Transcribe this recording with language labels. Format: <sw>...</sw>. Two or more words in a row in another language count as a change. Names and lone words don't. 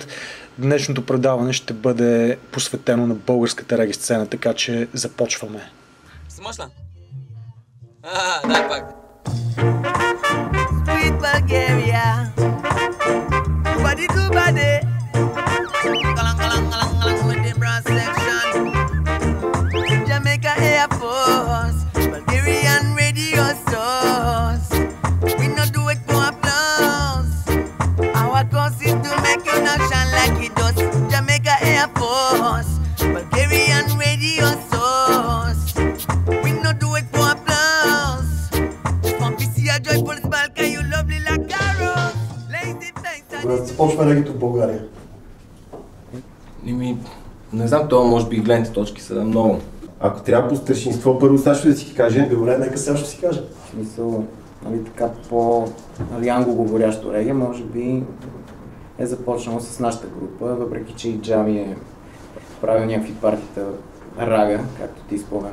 <bg>Днешното предаване ще бъде посветено на българската реги сцена, така че започваме. Сможна? Дай пак.</bg> <en>Sweet Bulgaria, body to body, galang galang galang galang with the brass section. Jamaica Air Force, Bulgarian radio source. We not do it for applause. Our cause is to make you not shine like it does. Jamaica Air Force, Bulgarian radio source. We not do it for applause. Just want to see a joyful Balkan, you lovely like Carol. Lazy face.</en> <bg>Започва регито в България. Не знам, това може би гледните точки са много. Ако трябва по старшинство, първо Сашо да си каже. Добре, нека Сашо си каже. В смисъл, нали, така нали, англоговорящо реге, може би е започнало с нашата група, въпреки че и Джами е правил някакви партита рага, както ти спомена.</bg>